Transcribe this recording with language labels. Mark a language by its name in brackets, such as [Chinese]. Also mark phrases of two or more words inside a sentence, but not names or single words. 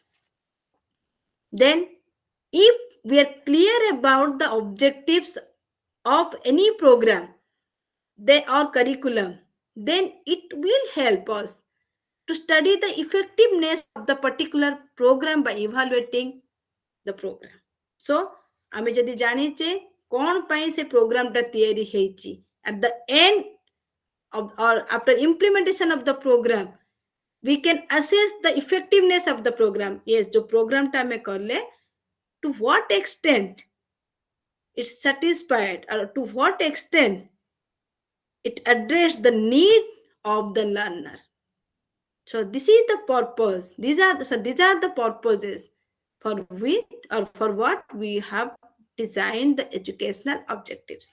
[English] Then if we are clear about the objectives of any program, they or curriculum, then it will help us to study the effectiveness of the particular program by evaluating the program. [Odia] So ଆମେ ଯଦି ଜାଣିଛେ କଣ ପାଇଁ ସେ ପ୍ରୋଗ୍ରାମଟା ତିଆରି ହେଇଛି, [English] at the end of or after implementation of the program, we can assess the effectiveness of the program. [Odia] Yes, ଯୋ program ଟା ଆମେ କରଲେ, [English] to what extent it's satisfied or to what extent it addressed the need of the learner. So this is the purpose. These are the purposes for which or for what we have designed the educational objectives.